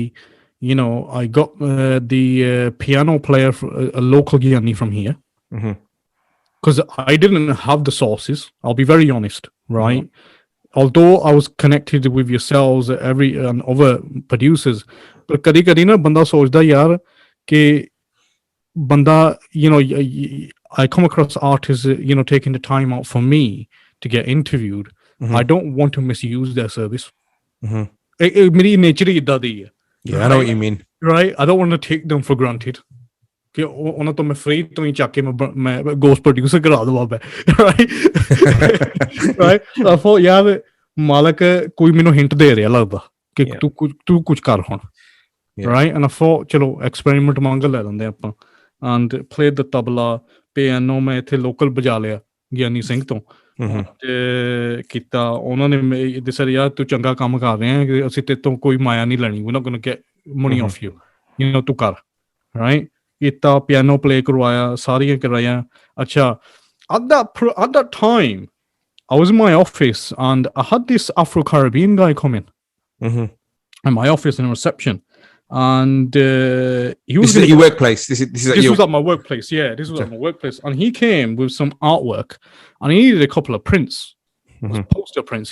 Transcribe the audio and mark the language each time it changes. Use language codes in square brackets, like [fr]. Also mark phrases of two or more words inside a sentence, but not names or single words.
[en] I got the piano player, a local Gyani from here. Because I didn't have the sources. I'll be very honest, right? Although I was connected with yourselves, and other producers, but [pa] ਕਦੀ ਨਾ ਬੰਦਾ ਸੋਚਦਾ ਯਾਰ ਕੇ ਬੰਦਾ, [en] I come across artists, taking the time out for me to get interviewed. I don't want to misuse their service. Mm-hmm. [pa] ਮੇਰੀ nature ਹੀ ਏਦਾਂ ਦੀ ਹੈ. [en] Yeah, I know what you mean. Right? I don't want to take them for granted. [pa] ਕਿ ਉਹਨਾਂ ਤੋਂ ਮੈਂ free ਤੋਂ ਹੀ ਚੱਕ ਕੇ ਮੈਂ [en] ghost producer [pa] ਕਰਾ ਦਵਾਂ ਮੈਂ. [en] Right? I thought [pa] ਯਾਰ ਮਾਲਕ ਕੋਈ ਮੈਨੂੰ hint ਦੇ ਰਿਹਾ ਲੱਗਦਾ ਕਿ ਤੂੰ ਕੁਝ ਕਰ ਹੁਣ. [en] Right? And I thought [pa] ਚਲੋ experiment ਮੰਗ ਲੈ ਲੈਂਦੇ ਆਪਾਂ. [en] And played the tabla, piano [pa] ਮੈਂ ਇੱਥੇ local ਬਜਾ ਲਿਆ ਗਿਆਨੀ ਸਿੰਘ ਤੋਂ. ਤੇ ਕੀਤਾ ਉਹਨਾਂ ਨੇ ਦੱਸਿਆ ਯਾਰ ਤੂੰ ਚੰਗਾ ਕੰਮ ਕਰ ਰਿਹਾ ਕਿ ਅਸੀਂ ਤੇਰੇ ਤੋਂ ਕੋਈ ਮਾਇਆ ਨਹੀਂ ਲੈਣੀ. [en] we're not going to get money off you. you know [pa] ਤੂੰ ਕਰ. Right? ਕੀਤਾ ਪਿਆਨੋ play ਕਰਵਾਇਆ ਸਾਰੀਆਂ ਕਰਾਇਆ. [en] ਅੱਛਾ at that time I was in my office and I had this Afro-Caribbean guy come in in my office in reception. And he was at your workplace. This was at my workplace. Yeah, this was at my workplace. And he came with some artwork, and he needed a couple of prints, poster prints.